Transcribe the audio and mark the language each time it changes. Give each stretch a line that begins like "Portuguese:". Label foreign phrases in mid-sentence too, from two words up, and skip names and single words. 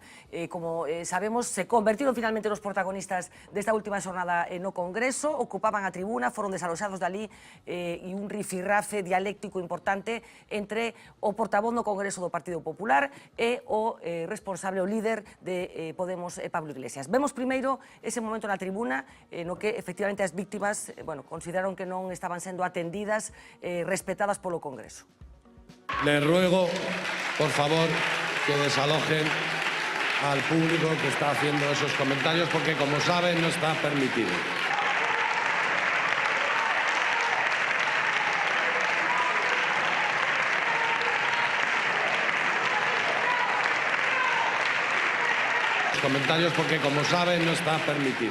Galician: Como sabemos, se convertiron finalmente nos protagonistas desta última xornada no Congreso, ocupaban a tribuna, foron desaloxados dali e un rifirrafe dialéctico importante entre o portavoz no Congreso do Partido Popular e o responsable, o líder de Podemos, Pablo Iglesias. Vemos primeiro ese momento na tribuna no que efectivamente as víctimas consideraron que non estaban sendo atendidas, respetadas polo Congreso.
Spanish: Les ruego, por favor, que desalojen al público que está haciendo esos comentarios porque, como saben, no está permitido. Comentarios porque, como saben, no está permitido.